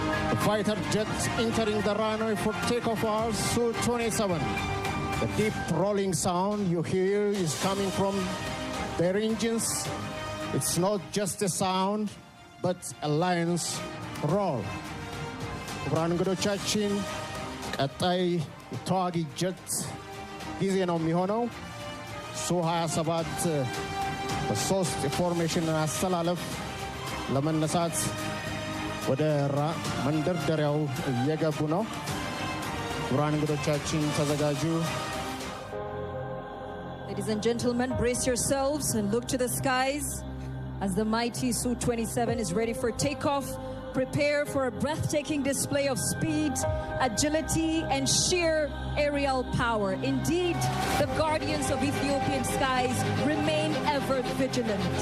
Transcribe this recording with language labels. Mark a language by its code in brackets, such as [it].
[en] The fighter jets entering the runway for takeoff are Su-27. The deep rolling sound you hear is coming from their engines. It's not just a sound, but a lion's roar. [am] ክቡራን እንግዶቻችን ቀጣይ ተዋጊ ጀት ጊዜ ነው የሚሆነው። ሱ-27 በሶስት የፎርሜሽን አስተላለፍ ለመነሳት ወደ መንደርደሪያው እየገቡ ነው። ክቡራን እንግዶቻችን ተዘጋጁ። [en] Ladies and gentlemen, brace yourselves and look to the skies as the mighty Su-27 is ready for takeoff. Prepare for a breathtaking display of speed, agility, and sheer aerial power. Indeed, the guardians of Ethiopian skies remain ever vigilant.